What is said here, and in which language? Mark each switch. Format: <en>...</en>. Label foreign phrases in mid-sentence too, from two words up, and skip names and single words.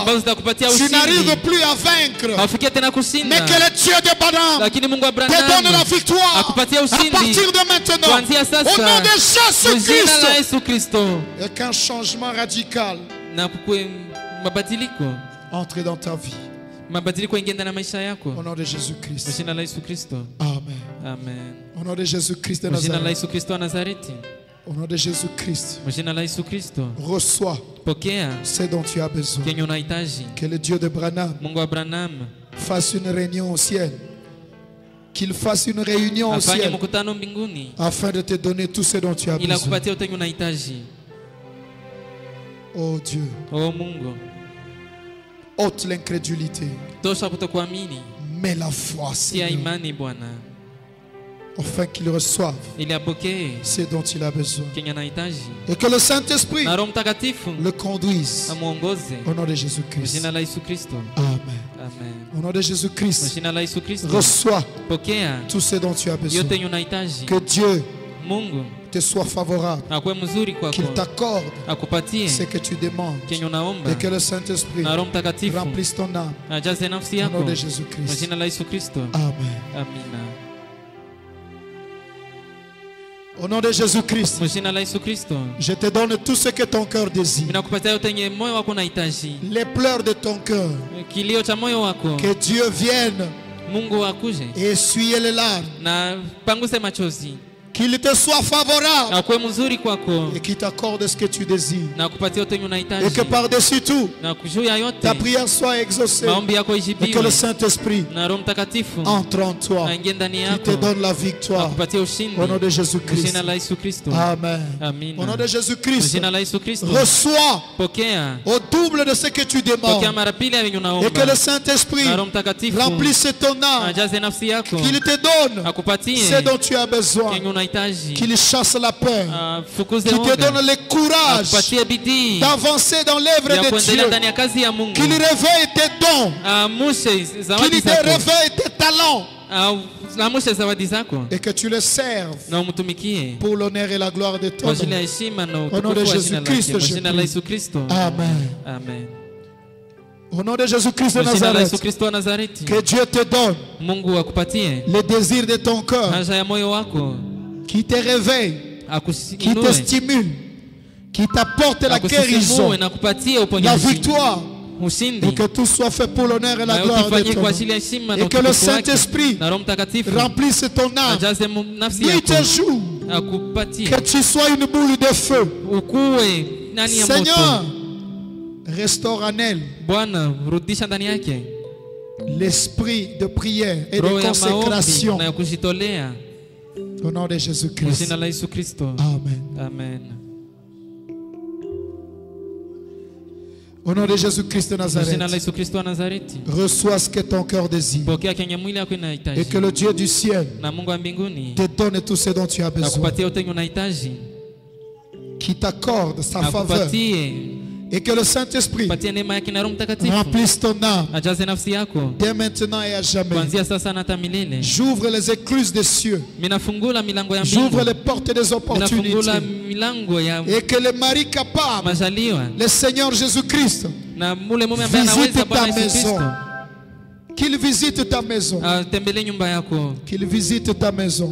<fr>Tu n'arrives plus à vaincre, mais que le Dieu de Branham te donne la victoire à partir de maintenant. Au nom de Jésus-Christ. Et qu'un changement radical</fr> <sw>mabadiliko</sw> <fr>entre dans ta vie.</fr> <sw>Mabadiliko ingie ndani ya maisha yako.</sw> <fr>Au nom de Jésus-Christ.</fr> <sw>Kwa jina la Yesu Kristo. Amen. Amen.</sw> <fr>Au nom de Jésus-Christ de</fr> <sw>Kwa jina la</sw> <fr>Nazareth.</fr> <sw>Yesu Kristo wa Nazareti.</sw> <fr>Au nom de Jésus-Christ.</fr> <sw>Kwa jina la Yesu Kristo.</sw> <fr>Reçois</fr> <sw>Pokea</sw> <fr>ce dont tu as besoin.</fr> <sw>kenye unahitaji.</sw> <fr>Que le Dieu de Branham</fr> <sw>Mungu wa Branham</sw> <fr>fasse une réunion au ciel. Qu'il fasse une réunion au</fr> <sw>afanye</sw> <fr>ciel</fr> <sw>mkutano mbinguni</sw> <fr>afin de te donner tout ce dont tu as</fr> <sw>ila</sw> <fr>besoin.</fr> <sw>kupatia utenyo unahitaji.</sw> <fr>Oh Dieu,</fr> <sw>Oh Mungu,</sw> <fr>ôte l'incrédulité,</fr> <sw>tosha kutokuamini,</sw> <fr>mais la foi,</fr> <sw>tia</sw> <fr>Seigneur,</fr> <sw>imani Bwana,</sw> <fr>afin qu'il reçoive</fr> <sw>ili apokee</sw> <fr>ce dont il a besoin.</fr> <sw>kenye anahitaji,</sw> <fr>Et que le Saint-Esprit</fr> <sw>na Roho Mtakatifu</sw> <fr>le conduise.</fr> <sw>amuongoze.</sw> <fr>Au nom de</fr> <sw>Kwa</sw> <fr>Jésus-Christ.</fr> <sw>jina la Yesu Kristo. Amen. Amen.</sw> <fr>Au nom de</fr> <sw>Kwa</sw> <fr>Jésus-Christ,</fr> <sw>jina la Yesu Kristo.</sw> <fr>reçois</fr> <sw>Pokea</sw> <fr>tout ce dont tu as besoin.</fr> <sw>yote yenye unahitaji.</sw> <fr>Que Dieu</fr> <sw>Mungu</sw> <fr>te soit favorable,</fr> <sw>akuwe mzuri kwako,</sw> <fr>qu'il t'accorde</fr> <sw>akupatie</sw> <fr>ce que tu demandes</fr> <sw>kenye unaomba,</sw> <fr>et que le Saint-Esprit</fr> <sw>na Roho Mtakatifu</sw> <fr>remplisse ton âme.</fr> <sw>ajaze nafsi</sw> <fr>Au</fr> <sw>yako.</sw> <fr>nom de</fr> <sw>Kwa</sw> <fr>Jésus-Christ.</fr> <sw>jina la Yesu Kristo.</sw> <fr>Amen.</fr> <sw>Amina.</sw> <fr>Au nom de Jésus-Christ,</fr> <sw>Kwa jina la Yesu Kristo.</sw> <fr>je te donne tout ce que ton cœur désire.</fr> <sw>Ninakupatia yote yenye moyo wako unahitaji.</sw> <fr>Les pleurs de ton cœur.</fr> <sw>Kilio cha moyo wako.</sw> <fr>Que Dieu vienne</fr> <sw>Mungu akuje</sw> <fr>et essuyer les larmes.</fr> <sw>na panguse machozi.</sw> <fr>Qu'il te soit favorable</fr> <sw>Akuwe mzuri kwako</sw> <fr>et qu'il t'accorde ce que tu désires.</fr> <sw>na kupatia yote yenye</sw> <fr>Et</fr> <sw>unahitaji.</sw> <fr>que par-dessus tout,</fr> <sw>Na juu ya yote</sw> <fr>ta prière soit exaucée.</fr> <sw>maombi yako</sw> <fr>Et que</fr> <sw>ijibiwe.</sw> <fr>le Saint-Esprit</fr> <sw>Na Roho Mtakatifu</sw> <fr>entre en toi.</fr> <sw>aingie ndani</sw> <fr>Qu'il te</fr> <sw>yako.</sw> <fr>donne la victoire.</fr> <sw>Akupatie ushindi.</sw> <fr>Au nom de</fr> <sw>Kwa</sw> <fr>Jésus-Christ.</fr> <sw>jina la Yesu Kristo.</sw> <fr>Amen.</fr> <sw>Amina.</sw> <fr>Au nom de</fr> <sw>Kwa</sw> <fr>Jésus-Christ,</fr> <sw>jina la Yesu Kristo.</sw> <fr>reçois</fr> <sw>Pokea.</sw> <fr>au double de ce que tu</fr> <sw>Pokea</sw> <fr>demandes.</fr> <sw>mara pili ya yenye</sw> <fr>Et que</fr> <sw>unaomba.</sw> <fr>le Saint-Esprit</fr> <sw>Na Roho Mtakatifu</sw> <fr>remplisse ton âme.</fr> <sw>ajaze nafsi yako.</sw> <fr>Qu'il te donne</fr> <sw>Akupatie</sw> <fr>ce dont tu as besoin.</fr> <sw>kenye unahitaji.</sw> <fr>Qu'il chasse la peur.</fr> <sw>Fukuze</sw> <fr>Qu'il te</fr> <sw>woga.</sw> <fr>donne le courage</fr> <sw>Akupatie bidii</sw> <fr>d'avancer dans l'œuvre</fr> <sw>ya</sw> <fr>de</fr> <sw>kuendelea</sw> <fr>Dieu.</fr> <sw>ndani ya kazi ya Mungu.</sw> <fr>Qu'il réveille tes dons.</fr> <sw>Amushe zawadi</sw> <fr>Qu'il te</fr> <sw>zako.</sw> <fr>réveille tes talents.</fr> <sw>Amushe zawadi zako</sw> <fr>Et que tu le serves</fr> <sw>na umtumikie</sw> <fr>pour l'honneur et la gloire de ton</fr> <sw>kwa ajili ya</sw> <fr>nom.</fr> <sw>heshima na</sw> <fr>Au nom</fr> <sw>utukufu</sw> <fr>de</fr> <sw>wa jina</sw> <fr>Jésus-Christ,</fr> <sw>lake. Kwa</sw> <fr>je</fr> <sw>jina la</sw> <fr>prie.</fr> <sw>Yesu Kristo.</sw> <fr>Amen.</fr> <sw>Amen.</sw> <fr>Au nom de Jésus-Christ de</fr> <sw>Kwa jina la Yesu</sw> <fr>Nazareth.</fr> <sw>Kristo wa Nazareti.</sw> <fr>Que Dieu te donne</fr> <sw>Mungu akupatie</sw> <fr>le désir de ton cœur.</fr> <sw>haja ya moyo wako,</sw> <fr>Qui te réveille. Qui te</fr> <sw>akuinue,</sw> <fr>stimule. Qui t'apporte la guérison.</fr> <sw>akusisimue na kupatie</sw> <fr>La</fr> <sw>uponyaji,</sw> <fr>victoire.</fr> <sw>ushindi.</sw> <fr>Et que tout soit fait pour l'honneur et la</fr> <sw>Na</sw> <fr>gloire de</fr> <sw>ukifanyike</sw> <fr>ton</fr> <sw>kwa</sw> <fr>nom.</fr> <sw>ajili ya heshima na</sw> <fr>Et que le</fr> <sw>utukufu wake.</sw> <fr>Saint-Esprit</fr> <sw>Na Roho Mtakatifu</sw> <fr>remplisse ton âme.</fr> <sw>ajaze nafsi</sw> <fr>Nuit</fr> <sw>yako,</sw> <fr>et jour.</fr> <sw>akupatie</sw> <fr>Que tu sois une boule de feu.</fr> <sw>ukuwe ndani ya</sw> <fr>Seigneur,</fr> <sw>moto.</sw> <fr>restaure en elle</fr> <sw>Bwana, rudisha ndani yake</sw> <fr>l'esprit de prière et de</fr> <sw>roho ya maombi</sw> <fr>consécration.</fr> <sw>na ya kujitolea.</sw> <fr>Au nom de</fr> <sw>Kwa</sw> <fr>Jésus-Christ.</fr> <sw>jina la Yesu Kristo.</sw> <fr>Amen.</fr> <sw>Amen.</sw> <fr>Au nom de Jésus-Christ de</fr> <sw>Kwa jina la</sw> <fr>Nazareth.</fr> <sw>Yesu Kristo wa Nazareti.</sw> <fr>Reçois ce que ton cœur désire.</fr> <sw>Pokea kenye mwili yako</sw> <fr>Et</fr> <sw>inahitaji.</sw> <fr>que le Dieu du ciel</fr> <sw>Na Mungu wa mbinguni</sw> <fr>te donne tout ce dont tu as besoin.</fr> <sw>akupatie yote yenye unahitaji.</sw> <fr>Qui t'accorde sa faveur.</fr> <sw>Akupatie</sw> <fr>Et que le Saint-Esprit</fr> <sw>patie neema yake na Roho Mtakatifu</sw> <fr>remplisse ton âme</fr> <sw>ajaze nafsi yako</sw> <fr>dès maintenant et à jamais.</fr> <sw>kuanzia sasa na hata milele.</sw> <fr>J'ouvre les écluses des cieux.</fr> <sw>Minafungula milango ya</sw> <fr>J'ouvre</fr> <sw>mbingu.</sw> <fr>les portes des</fr> <sw>Minafungula</sw> <fr>opportunités.</fr> <sw>milango ya</sw> <fr>Et que le mari capable,</fr> <sw>majaliwa</sw> <fr>le Seigneur Jésus-Christ,</fr> <sw>na mule mume ambaye</sw> <fr>visite</fr> <sw>anaweza</sw> <fr>ta</fr> <sw>Bwana Yesu</sw> <fr>maison.</fr> <sw>Kristo</sw> <fr>Qu'il visite ta maison.</fr> <sw>atembelee nyumba yako,</sw> <fr>Qu'il visite ta maison.</fr>